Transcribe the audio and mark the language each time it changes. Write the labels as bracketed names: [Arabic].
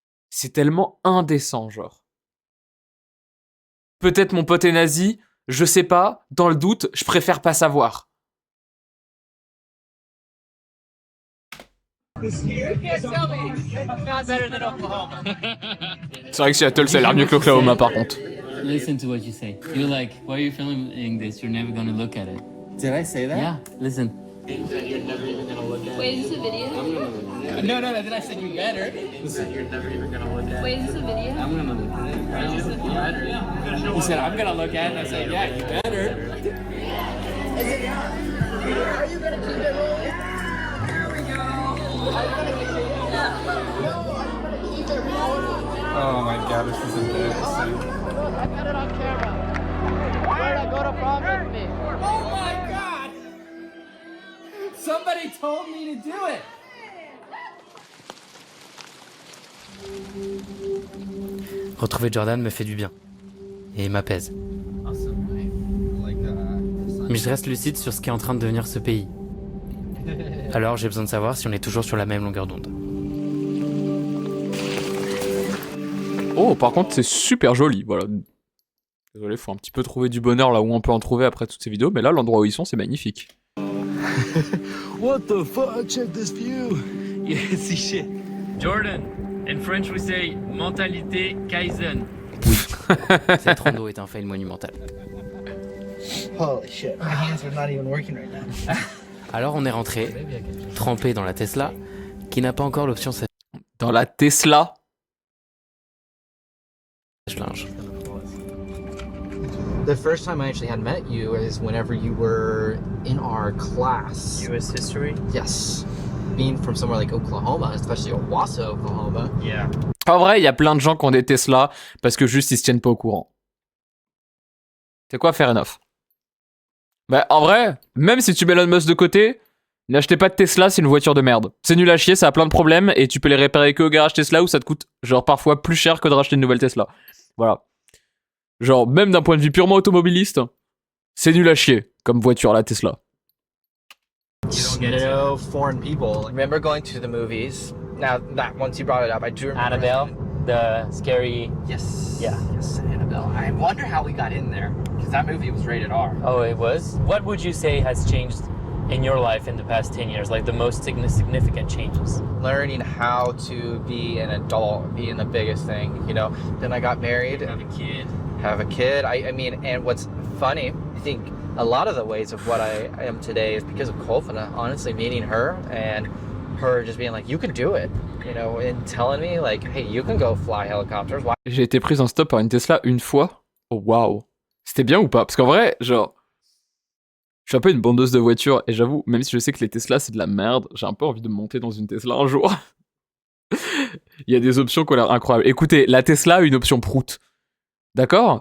[French] C'est tellement indécent, genre. Peut-être mon pote est nazi, je sais pas, dans le doute, je préfère pas savoir. C'est vrai que Seattle, ça a l'air mieux que l'Oklahoma, par contre. [English] Listen to what you say. You're like, why are you filming this? You're never gonna look at it. Did I say that? Yeah, listen. Wait, is this a video? No, then I said you better. Wait, is this a video? He said, I'm gonna look at it, and I said, yeah, you better. Oh my god, this is embarrassing. I got it on camera. Where'd I go to prom with me? Oh my god! Somebody told me to do it! [French] Retrouver Jordan me fait du bien. Et m'apaise. Mais je reste lucide sur ce qu'est en train de devenir ce pays. Alors j'ai besoin de savoir si on est toujours sur la même longueur d'onde. Oh, par contre, c'est super joli, voilà. Désolé, faut un petit peu trouver du bonheur là où on peut en trouver après toutes ces vidéos, mais là, l'endroit où ils sont, c'est magnifique. [English] What the fuck? Check this view. Yeah, see shit. Jordan, in French we say [French] mentalité Kaizen. Oui, cette rando est un fail monumental. [English] Holy shit, my hands are not even working right now. [French] Alors on est rentré, trempé dans la Tesla, qui n'a pas encore l'option Dans la Tesla? sèche-linge. [English] The first time I actually had met you is whenever you were in our class. US history? Yes. Being from somewhere like Oklahoma, especially Owasso, Oklahoma. Yeah. [French] En vrai, il y a plein de gens qui ont des Tesla parce que juste ils se tiennent pas au courant. C'est quoi, [English] fair enough. [French] Bah, en vrai, même si tu mets Elon Musk de côté, n'achetez pas de Tesla, c'est une voiture de merde. C'est nul à chier, ça a plein de problèmes et tu peux les réparer que au garage Tesla où ça te coûte genre parfois plus cher que de racheter une nouvelle Tesla. Voilà. Genre, même d'un point de vue purement automobiliste, c'est nul à chier comme voiture la Tesla. [English] No foreign people. Remember going to the movies? Now that once you brought it up, I do remember. Annabelle, the scary. Yes. Yeah. Yes, Annabelle. I wonder how we got in there because that movie was rated R. Oh, it was? What would you say has changed in your life in the past 10 years? Like the most significant changes? Learning how to be an adult, being the biggest thing, you know. Then I got married. Have a kid. I mean, and what's funny, I think a lot of the ways of what I am today is because of Kolfina, honestly, meeting her and her just being like, you can do it, you know, and telling me like, hey, you can go fly helicopters. Why? [French] J'ai été prise en stop par une Tesla une fois. Oh waouh. C'était bien ou pas? Parce qu'en vrai, genre, je suis un peu une bandeuse de voitures et j'avoue, même si je sais que les Tesla c'est de la merde, j'ai un peu envie de monter dans une Tesla un jour. Il y a des options qui ont l'air incroyables. Écoutez, la Tesla a une option prout. D'accord?